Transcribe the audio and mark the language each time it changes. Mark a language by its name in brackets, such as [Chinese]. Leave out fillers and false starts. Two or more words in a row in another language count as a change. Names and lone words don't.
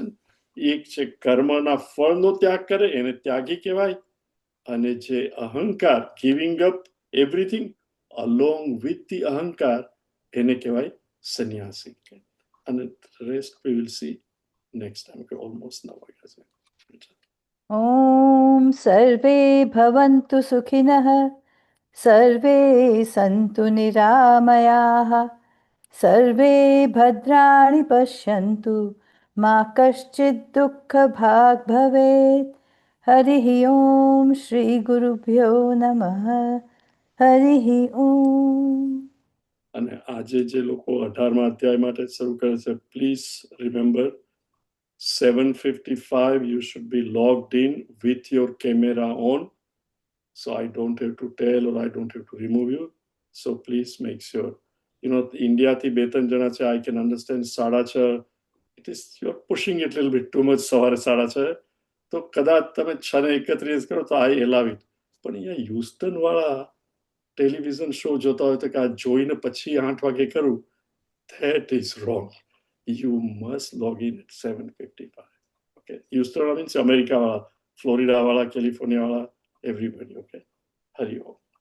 [Gujarati] એક છે કર્મના ફળનો ત્યાગ કરે એને ત્યાગી કહેવાય, અને જે અહંકાર, [English] giving up everything along with the [Gujarati] અહંકાર, એને કહેવાય સંન્યાસી. [English] અને rest we will see next time. [Gujarati] કે ઓલમોસ્ટ 9 વાગ્યા છે. [Sanskrit] ॐ सर्वे भवन्तु सुखिनः सर्वे सन्तु निरामयाः सर्वे भद्राणि पश्यन्तु मा कश्चित् दुःखभाग् भवेत् हरिः ॐ श्रीगुरुभ्यो नमः हरिः ॐ. [Gujarati] અને આજે જે લોકો 18મા અધ્યાય માટે શરૂ કરે છે, [English] please remember 7:55 you should be logged in with your camera on, so I don't have to tell or I don't have to remove you. So please make sure [Gujarati] ઇન્ડિયાથી 2-3 જણા છે, [English] I can understand 6:30. it is you are pushing it little bit too much સવારે 6:30. [Gujarati] તો કદાચ તમે 6:31 કરો તો [English] I allow it. [Gujarati] પણ અહીંયા હ્યુસ્ટન વાળા [English] television show [Gujarati] જોતા હોય તો કે આ જોઈને પછી 8 વાગે કરું, [English] that is wrong. You must log in at 7:55. Okay, Houston means America वाला, Florida वाला, California वाला, everybody. Okay, Hari Om.